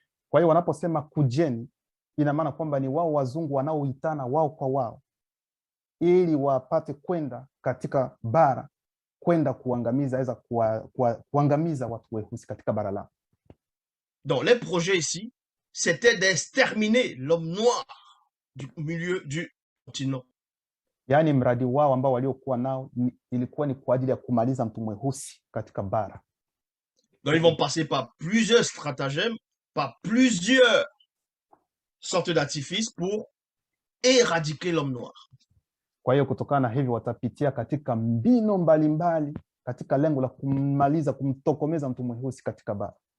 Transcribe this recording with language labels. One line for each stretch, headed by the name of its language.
Swahili: Kwa hiyo wanaposema kujeni, ina maana kwamba ni wao wazungu wanaoitana wao kwa wao ili wapate kwenda katika bara, kwenda kuangamiza, aweza kuangamiza watu weusi katika bara lao.
French: Donc les projets ici, c'était d'exterminer l'homme noir du milieu du continent.
Swahili: Yaani mradi wao ambao waliokuwa nao ilikuwa ni kwa ajili ya kumaliza mtu mweusi katika bara.
French: Donc ils vont passer par plusieurs stratagèmes, par plusieurs sortes d'artifices pour éradiquer l'homme noir.
Swahili: Kwa hiyo kutokana na hivyo watapitia katika mbinu mbalimbali katika lengo la kumaliza, kumtokomeza mtu mweusi katika bara.